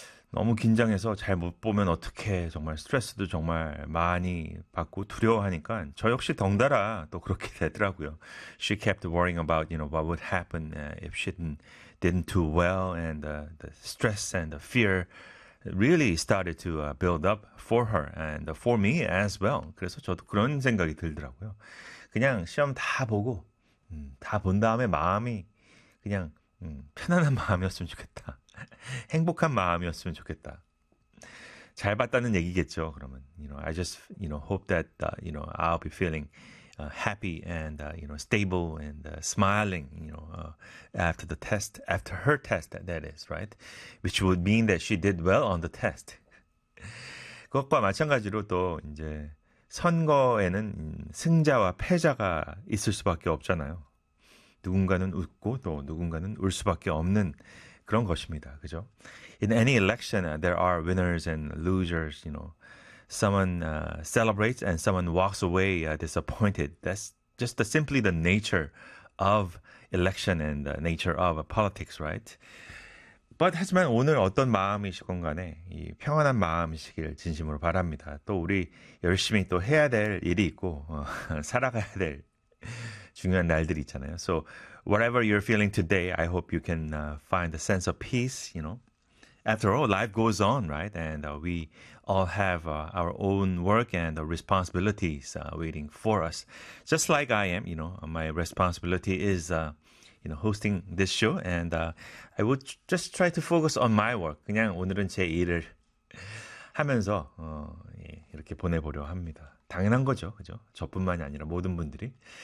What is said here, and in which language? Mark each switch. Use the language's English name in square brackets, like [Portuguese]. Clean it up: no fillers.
[Korean] 너무 긴장해서 잘못 보면 어떡해. 정말 스트레스도 정말 많이 받고 두려워하니까 저 역시 덩달아 또 그렇게 되더라고요. [English] She kept worrying about, you know, what would happen if she didn't do well, and the stress and the fear really started to build up for her and for me as well. [Korean] 그래서 저도 그런 생각이 들더라고요. 그냥 시험 다 보고 다본 다음에 마음이 그냥 편안한 마음이었으면 좋겠다. 행복한 마음이었으면 좋겠다. 잘 봤다는 얘기겠죠, 그러면. [English] You know, I just, you know, hope that, you know, I'll be feeling happy and, you know, stable and smiling, you know, after the test, after her test, that is, right? Which would mean that she did well on the test. [Korean] 그것과 마찬가지로 또 이제 선거에는 승자와 패자가 있을 수밖에 없잖아요. 누군가는 웃고 또 누군가는 울 수밖에 없는 그런 것입니다. 그죠? [English] In any election, there are winners and losers. You know, someone celebrates and someone walks away disappointed. That's just simply the nature of election and the nature of politics, right? [Korean] But 하지만 오늘 어떤 마음이시건 간에 이 평안한 마음이시길 진심으로 바랍니다. 또 우리 열심히 또 해야 될 일이 있고 살아가야 될 중요한 날들이 있잖아요. [English] So whatever you're feeling today, I hope you can find a sense of peace, you know. After all, life goes on, right? And we all have our own work and responsibilities waiting for us. Just like I am, you know, my responsibility is, you know, hosting this show. And I would just try to focus on my work. [Korean] 그냥 오늘은 제 일을 하면서 이렇게 보내보려 합니다. 당연한 거죠. 그죠? 저뿐만이 아니라 모든 분들이.